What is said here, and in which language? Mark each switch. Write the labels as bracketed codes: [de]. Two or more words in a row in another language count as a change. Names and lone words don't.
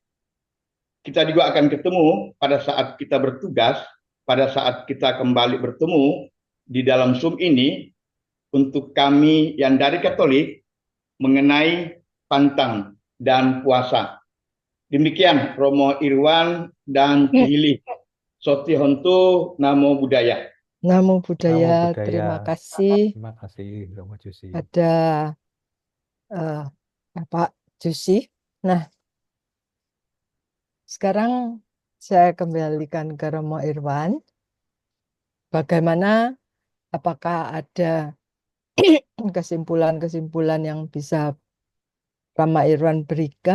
[id] Kita juga akan ketemu pada saat kita bertugas, pada saat kita kembali bertemu di dalam Zoom ini, untuk kami yang dari Katolik mengenai pantang dan puasa. Demikian Romo Irwan dan Cihili. [pi] Soti Hontu, Namo Buddhaya. Namo Namo Buddhaya, Buddhaya. [id] terima kasih. Terima kasih, Romo Jusi. Ada Bapak Jusi. Nah, sekarang saya kembalikan ke Romo Irwan. Bagaimana, apakah ada kesimpulan-kesimpulan yang bisa Rama Irwan berikan